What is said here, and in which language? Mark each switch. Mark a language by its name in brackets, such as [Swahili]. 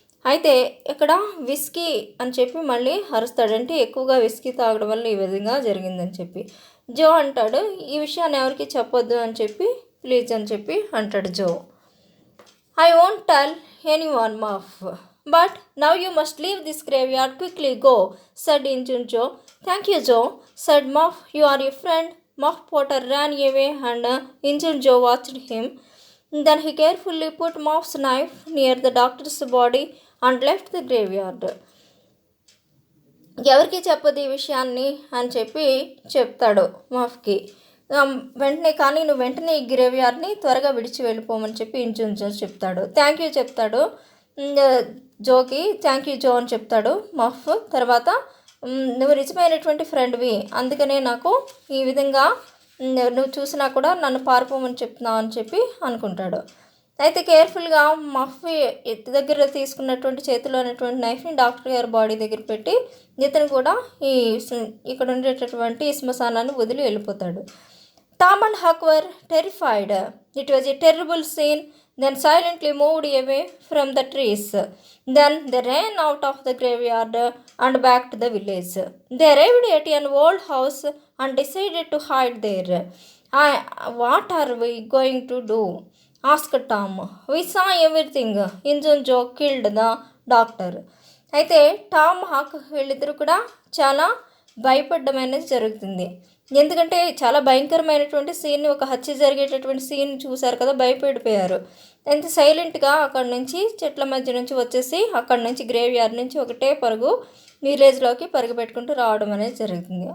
[Telugu] అయితే ఇక్కడ విస్కీ అని చెప్పి మళ్ళీ అరుస్తాడంటే ఎక్కువగా విస్కీ తాగడం వల్ల ఈ విధంగా జరిగిందని చెప్పి. జో అంటాడు, ఈ విషయాన్ని ఎవరికి చెప్పొద్దు అని చెప్పి ప్లీజ్ అని చెప్పి అంటాడు జో. [English] I won't tell anyone Muff, but now you must leave this graveyard quickly go said Injun Joe. Thank you Joe said Muff, you are you friend. Muff Potter ran away and Injun Joe watched him. Then he carefully put Muff's knife near the doctor's body and left the graveyard. [Telugu] ఎవరికి చెప్పదు ఈ విషయాన్ని అని చెప్పి చెప్తాడు మఫ్కి. నువ్వు వెంటనే ఈ గ్రేవ్యార్డ్ని త్వరగా విడిచి వెళ్ళిపోమని చెప్పి ఇంజన్ జో చెప్తాడు. థ్యాంక్ యూ చెప్తాడు జోకి. థ్యాంక్ యూ జో అని చెప్తాడు మఫ్. తర్వాత నువ్వు నిజమైనటువంటి ఫ్రెండ్వి, అందుకనే నాకు ఈ విధంగా నువ్వు చూసినా కూడా నన్ను పారిపోమని చెప్తున్నావు అని చెప్పి అనుకుంటాడు. అయితే కేర్ఫుల్గా మఫ్ దగ్గర తీసుకున్నటువంటి చేతిలో ఉన్నటువంటి నైఫ్ని డాక్టర్ గారి బాడీ దగ్గర పెట్టి ఇతను కూడా ఇక్కడ ఉండేటటువంటి శ్మశానాన్ని వదిలి వెళ్ళిపోతాడు. [English] Tom and Huck were terrified. It was a terrible scene. Then silently moved away from the trees. Then they ran out of the graveyard and back to the village. They arrived at an old house and decided to hide there. What are we going to do? asked Tom. We saw everything. Injun Joe killed the doctor. [Telugu] అయితే Tom Haq వీళ్ళిద్దరూ కూడా చాలా భయపడడం అనేది జరుగుతుంది. ఎందుకంటే చాలా భయంకరమైనటువంటి సీన్, ఒక హత్య జరిగేటటువంటి సీన్ చూశారు కదా, భయపడిపోయారు. ఎంత సైలెంట్గా అక్కడి నుంచి చెట్ల మధ్య నుంచి వచ్చేసి అక్కడి నుంచి గ్రేవ్ యార్డ్ నుంచి ఒకటే పరుగు విలేజ్లోకి పరుగు పెట్టుకుంటూ రావడం అనేది జరుగుతుంది.